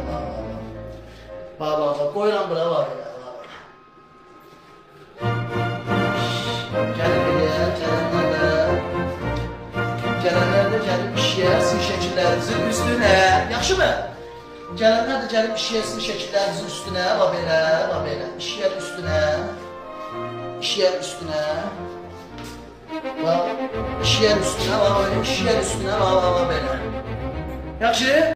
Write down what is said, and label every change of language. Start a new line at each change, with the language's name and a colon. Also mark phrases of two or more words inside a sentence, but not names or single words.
Turkish: Bak bak bak koyuram bura var ya. Gelin buraya, gelenler de. Gelenler de gelip işləyəsin şəkillerinizin üstünə. Yaxşı mı? Gelenler de gelip işləyəsin şəkillerinizin üstünə.
Azerbaijani: Bax belə, bax belə. İşləyər üstünə. İşləyər üstünə. Bax, işləyər üstünə, bax, işləyər üstünə, bax, bax, belə. Yaxşı?